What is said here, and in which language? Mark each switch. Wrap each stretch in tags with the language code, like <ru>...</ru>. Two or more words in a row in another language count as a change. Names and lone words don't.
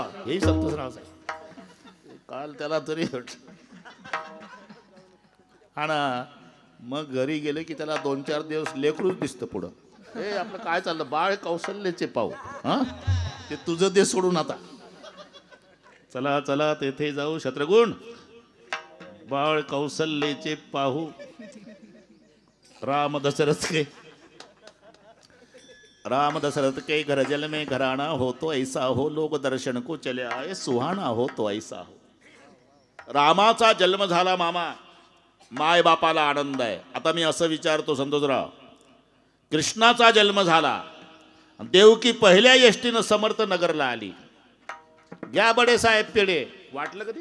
<mr>हेही संतोषराव साहेब काल त्याला तरी हा ना. मग घरी गेले की त्याला 2-4 दिवस लेकरूच दिसतं पुढं. हे आपलं काय चाललं, बाळ कौशल्याचे पाहू. हा, ते तुझं ते सोडून आता चला चला तेथे जाऊ शत्रुघ्न, बाळ कौशल्याचे पाहू.</mr> <hi>राम दशरथ के घर जल में घराना हो तो ऐसा हो, लोक दर्शन को चले आए सुहाना हो तो ऐसा हो.</hi> <mr>रामाचा जन्म झाला मामा, माय बापाला आनंद आहे. आता मी असं विचारतो संतोषराव, कृष्णाचा जन्म झाला, देवकी पहिल्या एसटीनं समर्थ नगरला आली, घ्या</mr> <hi>बडे साहेब</hi> <mr>पेढे, वाटलं कधी?</mr>